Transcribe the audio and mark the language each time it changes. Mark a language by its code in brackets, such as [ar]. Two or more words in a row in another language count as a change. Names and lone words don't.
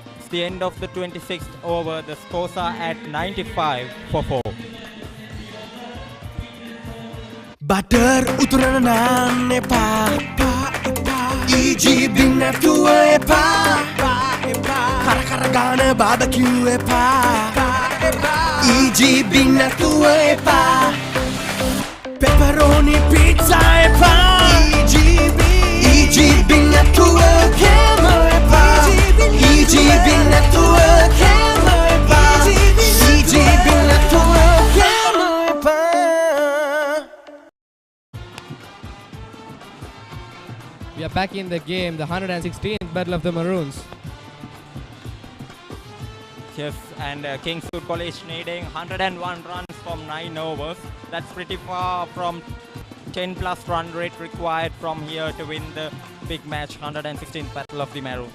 [en] the end of the 26th over. The scores are at 95 for 4. [si] බටර් උතුරන නාන් එපා EGB නැතුව එපා කර ගාන barbecue එපා EGB නැතුව එපා [en] pepperoni pizza [si] එපා EGB නැතුව කෑම එපා EGB නැතුව කෑම එපා EGB නැතුව කෑම එපා. [en] We are back in the game, the 116th Battle of the Maroons. Yes, and Kingswood College needing 101 runs from 9 overs. That's pretty far from 10 plus run rate required from here to win the big match, 116th Battle of the Maroons.